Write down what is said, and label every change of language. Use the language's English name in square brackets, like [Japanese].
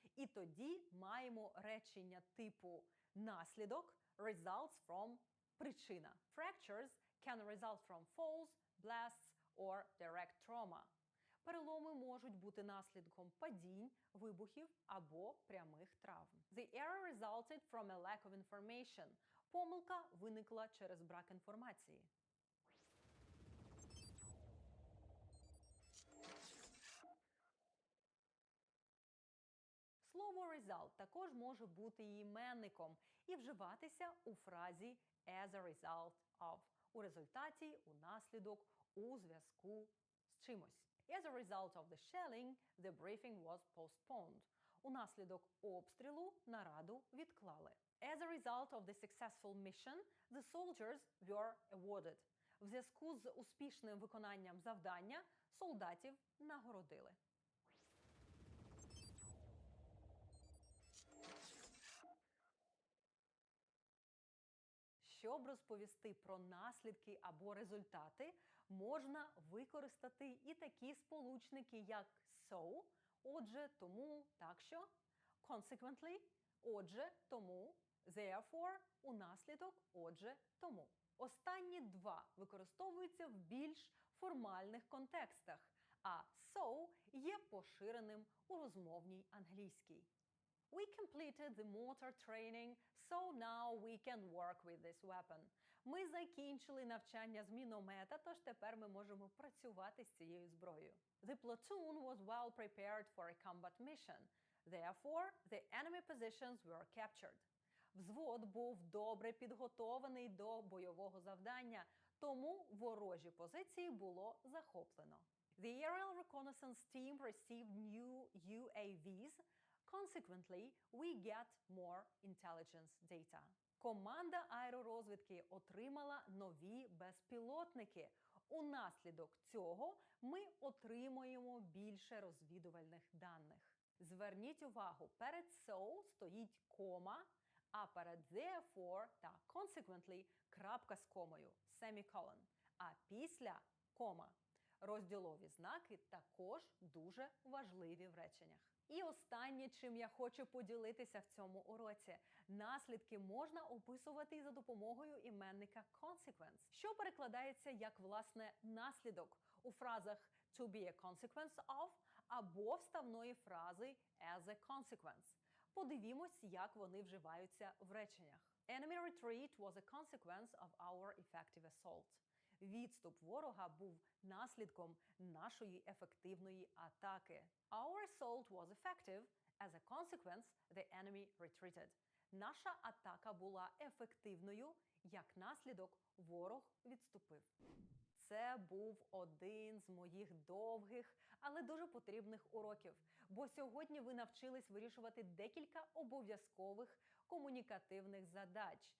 [Ukrainian] І тоді маємо речення типу наслідок [English] results from [Ukrainian] причина. [English] Fractures can result from falls, blasts or direct trauma. [Ukrainian] Переломи можуть бути наслідком падінь, вибухів або прямих травм. [English] The error resulted from a lack of information. [Ukrainian] Помилка виникла через брак інформації. Слово result також може бути і іменником і вживатися у фразі [English] as a result of, [Ukrainian] у результаті, у наслідок, у зв'язку з чимось. [English] As a result of the shelling, the briefing was postponed. [Ukrainian] Унаслідок обстрілу нараду відклали. [English] As a result of the successful mission, the soldiers were awarded. [Ukrainian] В зв'язку з успішним виконанням завдання солдатів нагородили. Щоб розповісти про наслідки або результати, можна використати і такі сполучники, як so, отже, тому, так що, consequently, отже, тому, therefore, унаслідок, отже, тому. Останні два використовуються в більш формальних контекстах, а so є поширеним у розмовній англійській. [English] We completed the mortar training, so now we can work with this weapon. [Ukrainian] Ми закінчили навчання з міномета, тож тепер ми можемо працювати з цією зброєю. [English] The platoon was well prepared for a combat mission. Therefore, the enemy positions were captured. [Ukrainian] Взвод був добре підготований до бойового завдання, тому ворожі позиції було захоплено. [English] The aerial reconnaissance team received new UAVs. Consequently, we get more intelligence data. [Ukrainian] Команда аеророзвідки отримала нові безпілотники. Унаслідок цього ми отримуємо більше розвідувальних даних. Зверніть увагу, перед so стоїть кома, а перед therefore та consequently крапка з комою, semicolon. А після кома. Розділові знаки також дуже важливі в реченнях. І останнє, чим я хочу поділитися в цьому уроці. Наслідки можна описувати за допомогою іменника consequence, що перекладається як, власне, наслідок у фразах [English] to be a consequence of [Ukrainian] або вставної фрази [English] as a consequence. [Ukrainian] Подивімось, як вони вживаються в реченнях. [English] Enemy retreat was a consequence of our effective assault. [Ukrainian] Відступ ворога був наслідком нашої ефективної атаки. [English] Our assault was effective. As a consequence, the enemy retreated. [Ukrainian] Наша атака була ефективною, як наслідок ворог відступив. Це був один з моїх довгих, але дуже потрібних уроків, бо сьогодні ви навчились вирішувати декілька обов'язкових комунікативних задач.